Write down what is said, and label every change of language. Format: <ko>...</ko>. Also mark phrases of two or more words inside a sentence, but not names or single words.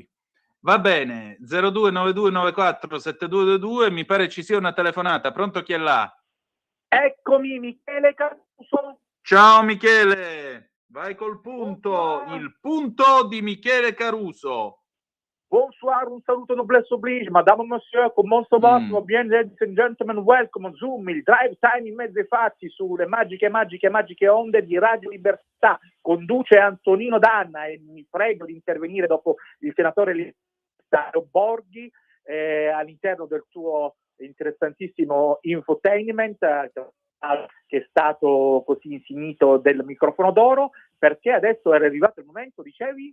<it>Va bene, 0292947222, mi pare ci sia una telefonata. Pronto, chi è là? Eccomi, Michele Caruso. Ciao Michele, vai col punto, il punto di Michele Caruso.</it> <fr>Bonsoir,</fr> <it>un saluto</it> <fr>noblesse oblige, madame, monsieur, comment ça va? Bien,</fr> <en>ladies and gentlemen, welcome on Zoom,</en> <it>il</it> <en>drive time</en> <it>in mezzo ai fatti sulle magiche onde di Radio Libertà. Conduce Antonino Danna e mi prego di intervenire dopo il senatore Dario Borghi all'interno del suo interessantissimo infotainment che è stato così insignito del microfono d'oro, perché adesso era arrivato il momento, dicevi?</it>